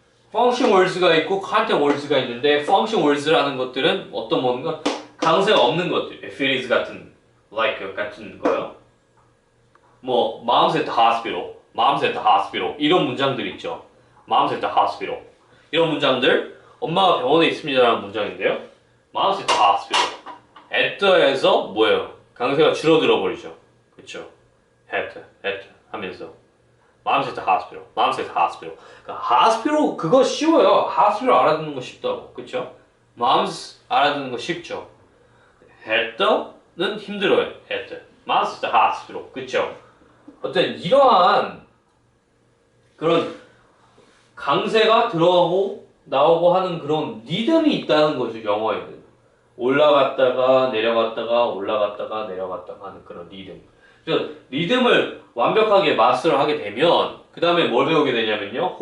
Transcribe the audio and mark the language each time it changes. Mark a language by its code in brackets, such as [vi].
[ko] function words가 있고 content words가 있는데 function words라는 것들은 어떤 뭔가 강세가 없는 것들, [en] if it is [ko] 같은, like 같은 거요. 뭐 [en] mom's at the hospital [ko] 이런 문장들 있죠. [en] mom's at the hospital [ko] 이런 문장들 엄마가 병원에 있습니다라는 문장인데요. [en] mom's at the hospital at the [ko] 에서 뭐예요? 강세가 줄어들어 버리죠. 그렇죠? at 하면서 [en] mom's at the hospital [ko] 그러니까 hospital 그거 쉬워요. hospital 알아듣는 거 쉽다고. 그렇죠? mom's 알아듣는 거 쉽죠. at the는 힘들어요. [en] at mom's at the hospital [ko] 그렇죠? 어떤 이러한 그런 강세가 들어가고 나오고 하는 그런 리듬이 있다는 거죠. 영어에는 올라갔다가 내려갔다가 하는 그런 리듬. 그래서 리듬을 완벽하게 마스터를 하게 되면 그 다음에 뭘 배우게 되냐면요.